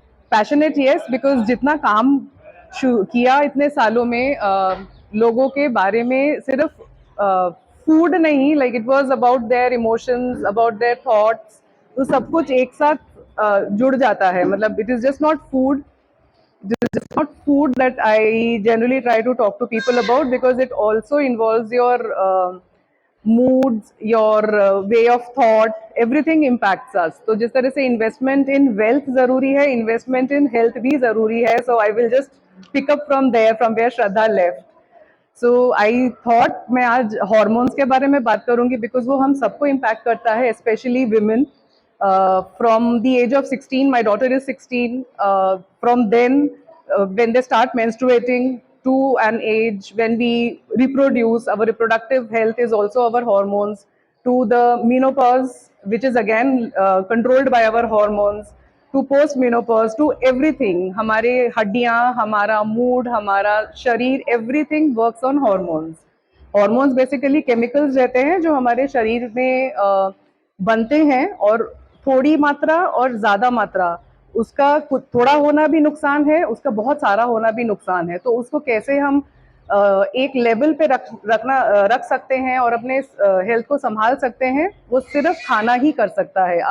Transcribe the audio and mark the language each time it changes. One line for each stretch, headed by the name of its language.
English: Passionate, yes, because
Hindi: जितना काम किया इतने सालों में, लोगों के बारे में सिर्फ फूड नहीं,
English: like it was about their emotions, about their thoughts,
Hindi: तो सब कुछ एक साथ जुड़ जाता है। मतलब
English: it is just not food. This is not food that I generally try to talk to people about, because it also involves your moods, your way of thought, everything impacts us.
Hindi: तो जिस तरह से investment in wealth ज़रूरी है, investment in health भी ज़रूरी है.
English: So I will just pick up from there, from where Shraddha left. So I thought
Hindi: मैं आज हॉर्मोन्स के बारे में बात करूंगी बिकॉज वो हम सबको इम्पैक्ट करता है,
English: Specially women. From the age of 16, my daughter is 16. From then, when they start menstruating to an age when we reproduce, our reproductive health is also our hormones. To the menopause, which is again controlled by our hormones. To post menopause, to everything.
Hindi: हमारे हड्डियां, हमारा mood, हमारा शरीर,
English: everything works on hormones.
Hindi: Hormones basically chemicals रहते हैं जो हमारे शरीर में बनते हैं, और थोड़ी मात्रा और ज्यादा मात्रा, उसका थोड़ा होना भी नुकसान है, उसका बहुत सारा होना भी नुकसान है. तो उसको कैसे हम एक लेवल पे रख सकते हैं और अपने हेल्थ को संभाल सकते हैं, वो सिर्फ खाना ही कर सकता है.